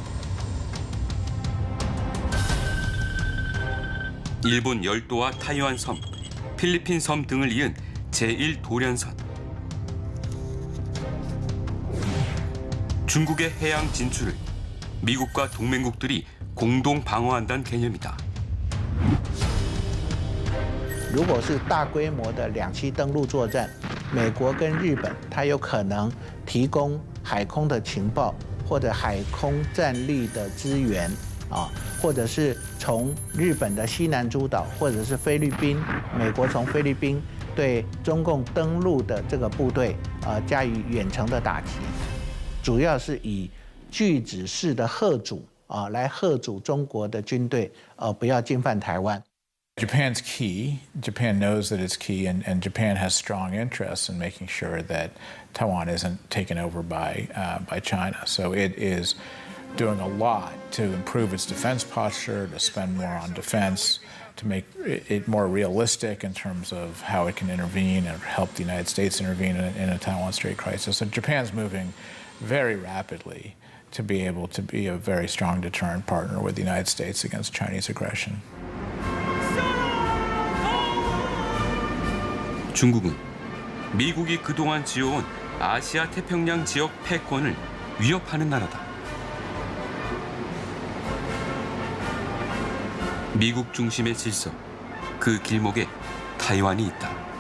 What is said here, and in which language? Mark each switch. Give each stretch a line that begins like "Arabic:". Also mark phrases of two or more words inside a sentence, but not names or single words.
Korean: 일본 열도와 타이완 섬, 필리핀 섬 등을 이은 제1도련선. 중국의 해양 진출을 미국과 동맹국들이 공동 방어한다는 개념이다.
Chinese: 如果是大规模的两栖登陆作战，美国跟日本，它有可能提供海空的情报或者海空战力的资源啊，或者是从日本的西南诸岛，或者是菲律宾，美国从菲律宾对中共登陆的这个部队加以远程的打击，主要是以拒止式的嚇阻来嚇阻中国的军队不要进犯台湾。
English: Japan's key. Japan knows that it's key, and Japan has strong interests in making sure that Taiwan isn't taken over by China. So it is doing a lot to improve its defense posture, to spend more on defense, to make it more realistic in terms of how it can intervene and help the United States intervene in a Taiwan Strait crisis. So Japan's moving very rapidly to be able to be a very strong deterrent partner with the United States against Chinese aggression.
Korean: 중국은 미국이 그동안 지어온 아시아 태평양 지역 패권을 위협하는 나라다. 미국 중심의 질서, 그 길목에 타이완이 있다.